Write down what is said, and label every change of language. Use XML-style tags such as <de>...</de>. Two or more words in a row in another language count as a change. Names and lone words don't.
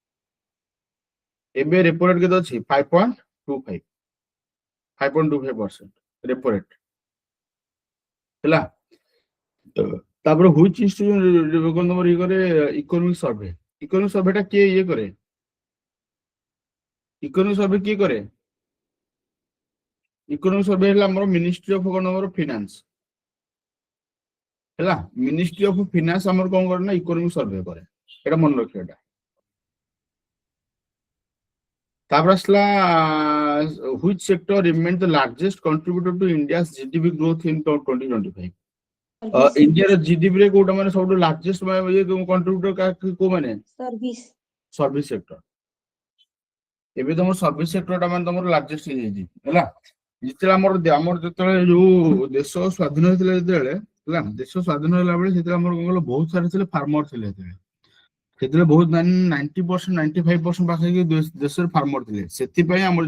<or>ଏବେ</or> <en>repo rate</en> <or>କେତେ ଅଛି 5.25 5.25%</or> <en>repo rate</en> <or>ହେଲା ତାପରେ</or> <en>which institution</en> <or>ତମର ଇଏ କରେ ଇକୋନୋମିକ ସର୍ଭେଟା କିଏ ଇଏ କରେ</or> <en>economic survey</en> <or>କିଏ କରେ</or> <en>economic survey</en> <or>ହେଲା ଆମର</or> <en>ministry of finance</en> <or>ହେଲା</or> <en>ministry of finance</en> <or>ଆମର କଣ କରେ ନା</or> <en>economic survey</en> <or>କରେ ଏଟା ମନେ ରଖିବା ଏଟା ତାପରେ ଆସିଲା</or> <en>which sector remained the largest contributor to India's GDP growth in 2025 ଇଣ୍ଡିଆର ଜିଡିପି</en> <or>ରେ କୋଉଟା ମାନେ ସବୁଠୁ</or> <en>largest contributor</en> <or>କୋଉ ମାନେ</or> <en>service sector</en> <or>ଏବେ ତମର ସର୍ଭିସ ସେକ୍ଟରଟା ମାନେ ତମର ଲାର୍ଜେଷ୍ଟ ହେଇଯାଇଛି ହେଲା ଯେତେବେଳେ ଆମର ଯେତେବେଳେ ଯୋଉ ଦେଶ ସ୍ୱାଧୀନ ହେଇଥିଲା ଯେତେବେଳେ ହେଲା ଦେଶ ସ୍ୱାଧୀନ ହେଲା ବେଳେ ସେତେବେଳେ ଆମର କଣ କହିଲ ବହୁତ ସାରା ଥିଲେ ଫାର୍ମର ଥିଲେ ସେତେବେଳେ ବହୁତ 90% 95% ପାଖାପାଖି ଦେଶରେ ଫାର୍ମର ଥିଲେ ସେଥିପାଇଁ ଆମର</or>